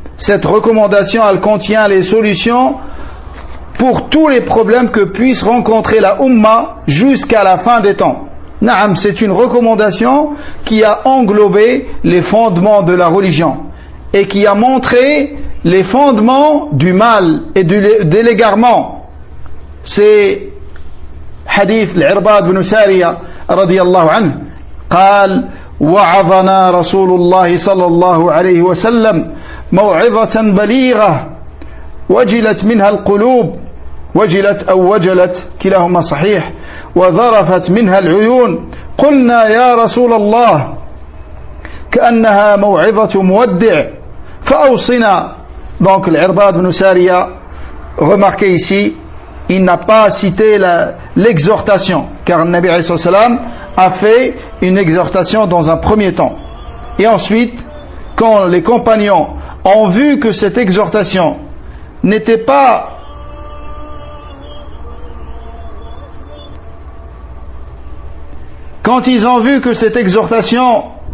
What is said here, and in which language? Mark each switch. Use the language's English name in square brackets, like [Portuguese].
[French] Cette recommandation, elle contient les solutions pour tous les problèmes que puisse rencontrer la Ummah jusqu'à la fin des temps. Naam, c'est une recommandation qui a englobé les fondements de la religion et qui a montré les fondements du mal et de l'égarement. C'est hadith [Arabic] l'Irbad bin Sariya radiyallahu anhu قال وعظنا رسول الله صلى الله عليه وسلم موعظة بليغة وجلت منها القلوب وجلت أو وجلت كلاهما صحيح وذرفت منها العيون قلنا يا رسول الله كأنها موعظة مودع فأوصنا. [French] Donc l'Irbad ibn Sariya, remarquez ici, il n'a pas cité l'exhortation, car le Nabi alayhi salam a fait une exhortation dans un premier temps. Et ensuite, quand les compagnons ont vu que cette exhortation n'était pas quand ils ont vu que cette exhortation